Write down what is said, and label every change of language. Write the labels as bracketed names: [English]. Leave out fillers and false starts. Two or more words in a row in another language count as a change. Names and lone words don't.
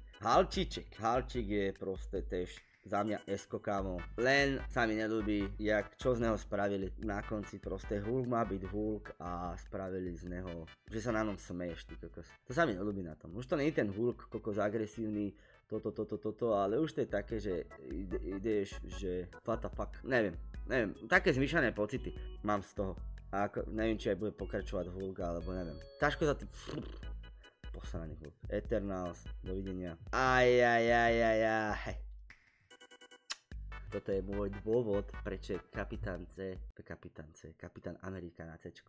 [Slovak] Halčík je proste tiež za mňa esko kámo, len sa mi neľúbi, čo z neho spravili na konci, proste Hulk má byť Hulk a spravili z neho, že sa na ňom smeješ, ty kokos. To sa mi neľúbi na tom, už to nie je ten Hulk kokos agresívny, toto, ale už to je také, že ideš, že [English] what the fuck, [Slovak] neviem, také zmiešané pocity mám z toho. A ako, neviem, či aj bude pokračovať Hulk, alebo neviem. Ťažko za tým, posraný Hulk. Eternals, dovidenia. Toto je môj dôvod, prečo je Kapitán Amerika na Cčku.